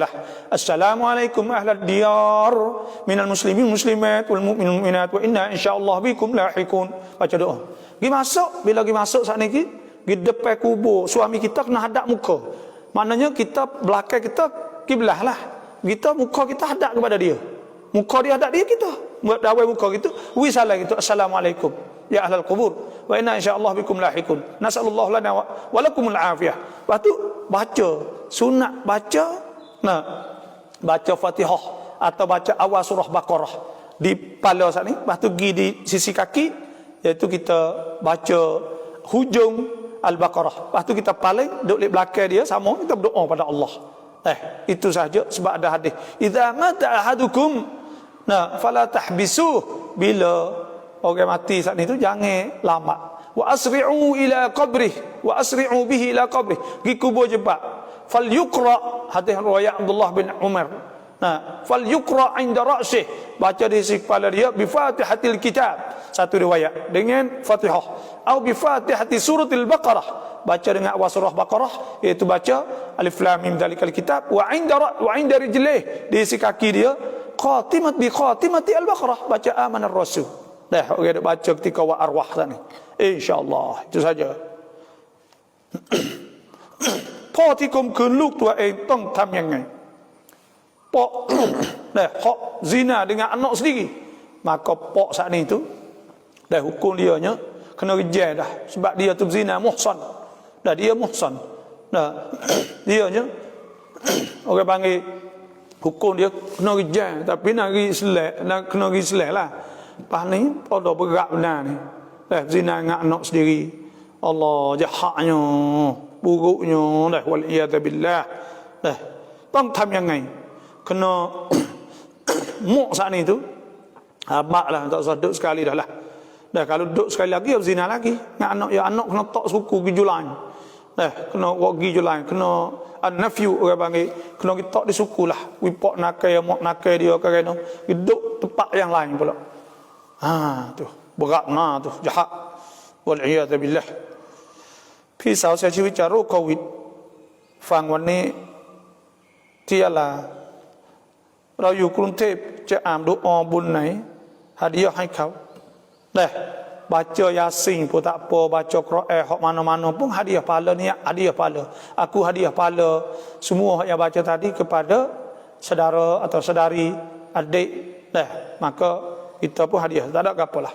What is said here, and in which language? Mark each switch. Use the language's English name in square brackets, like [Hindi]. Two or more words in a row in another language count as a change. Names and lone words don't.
[Arabic] السلام عليكم أهل الديار من المسلمين مسلمات والمؤمن مؤمنات وإنا إن شاء الله بكم لاحقون. [Malay] Baca doa. Pergi masuk, bila pergi masuk saat ni, pergi depan kubur, suami kita kena hadap muka. Maknanya kita belakang kita kiblah lah. Kita muka kita hadap kepada dia. Muka dia hadap dia kita. Dawai muka gitu, wisalah gitu. [Arabic] السلام عليكم يا أهل القبور وإنا إن شاء الله بكم لاحقون. نسأل الله لنا ولكم العافية. [Malay] Lepas tu baca sunat baca Fatihah atau baca awal surah Baqarah di kepala saat ni. Lepas tu pergi di sisi kaki, iaitu kita baca hujung Al-Baqarah. Lepas tu kita paling duduk di belakang dia sama kita berdoa pada Allah. Itu saja sebab ada hadis. [Arabic] إذا مات أحدكم فلا تحبسوه. [Malay] Bila orang mati saat itu jangan lama. [Arabic] وأسرعوا إلى قبره وأسرعوا به إلى قبره. [Malay] Gi kubur cepat. [Arabic] فليقرأ, [Malay] hadis riwayat Abdullah bin Umar. [Arabic] فليقرأ عند رأسه. [Malay] Baca di sisi kepala dia [Arabic] بفاتحة الكتاب. [Malay] Satu riwayat dengan Fatihah. Atau [Arabic] بفاتحة سورة البقرة. [Malay] Baca dengan awal surah Baqarah, iaitu baca [Arabic] الم ذلك الكتاب وعند رجله, [Malay] di sisi kaki dia [Arabic] بخاتمة البقرة, [Malay] baca [Arabic] آمن الرسول. [Malay] Dah orang baca ketika wa arwah tadi. Insyaallah itu saja. [Thai] พ่อที่ข่มขืนลูกตัวเองต้องทำยังไง [Malay] Pok hak zina dengan anak sendiri, maka pok saat ni tu dah hukum dia nya kena rejam dah, sebab dia tu zina muhsan. Dah dia muhsan. Dia nya orang panggil hukum dia kena rejam, tapi nak pergi selek, nak kena pergi selek lah. Pas ni pada berat benar ni. Dah zina dengan anak sendiri. Allah jahatnya, buruknya, dah [Arabic] والعياذ بالله. [Malay] Dah [Thai] ต้องทำยังไง [Malay] kena muk saat ni tu mak lah, tak usah duduk sekali dah lah. Dah kalau duduk sekali lagi zina lagi dengan anak, ya anak kena tok suku pergi julan. Dah kena pergi julan, kena an-nafyu orang panggil, kena kita tok di suku lah. Wipok nakai mak nakai dia kerana duduk tempat yang lain pula. Tu berat tu jahat. [Arabic] والعياذ بالله. [Thai] พี่สาวเสียชีวิตจากโรคโควิดฟังวันนี้ที่ยาลาเราอยู่กรุงเทพจะอ่านดูอาบุญไหนฮะดีให้เขา [Malay] baca Yasin pun tak apa, baca Quran hak mana-mana pun hadiah pahala ni, hadiah pahala. Aku hadiah pahala semua yang baca tadi kepada saudara atau saudari, adik maka kita pun hadiah, tak ada apa-apalah.